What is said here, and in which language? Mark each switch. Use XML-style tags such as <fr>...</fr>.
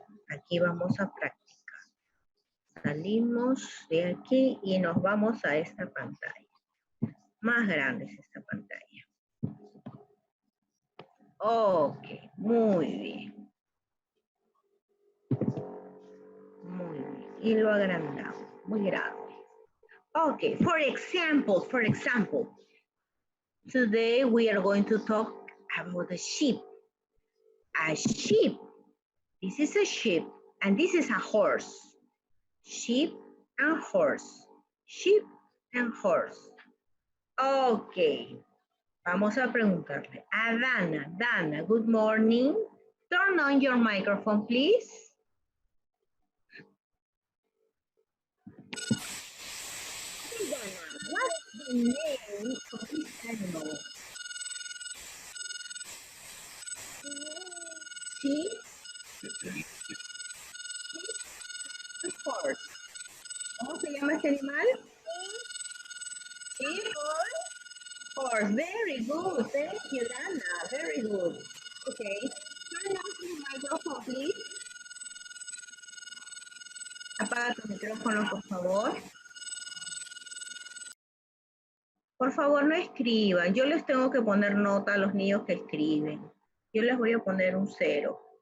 <es>Aquí vamos a practicar. Salimos de aquí y nos vamos a esta pantalla. Más grande es esta pantalla. Ok, muy bien. Muy bien. Y lo agrandamos, muy grande.</es> <en>Ok, for example, today we are going to talk about a sheep. A sheep. This is a sheep and this is a horse. Sheep and horse. Sheep and horse. Ok.</en> <es>Vamos a preguntarle a Dana. Dana,</es> <en>good morning. Turn on your microphone, please. Hey, Dana, what's the name of this animal? Sheep? Of course.</en> <es>¿Cómo se llama este animal?</es> <en>Sheep? Horse. Very good. Thank you, Dana. Very good. Okay. Turn on your microphone, please.</en> <es>Apaga tu micrófono, por favor. Por favor, no escriban. Yo les tengo que poner nota a los niños que escriben. Yo les voy a poner un 0.</es>